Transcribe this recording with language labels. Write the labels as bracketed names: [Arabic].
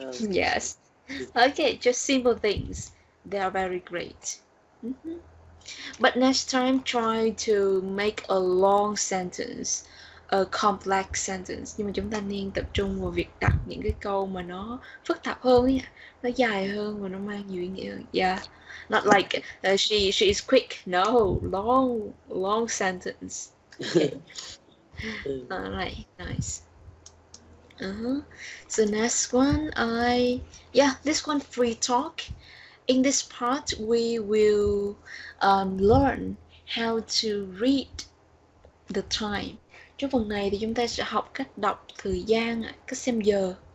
[English] Yes. Okay, just simple things. They are very great. But next time, try to make a long sentence, a complex sentence. [Vietnamese] Nhưng mà chúng ta nên tập trung vào việc đặt những cái câu mà nó phức tạp hơn ấy, nó dài hơn và nó mang nhiều ý nghĩa hơn. [English] Yeah, not like she is quick. No, long sentence. Okay. Alright, nice. So next one, this one free talk. In this part, we will learn how to read the time. [Vietnamese] Trong phần này thì chúng ta sẽ học cách đọc thời gian, cách xem giờ.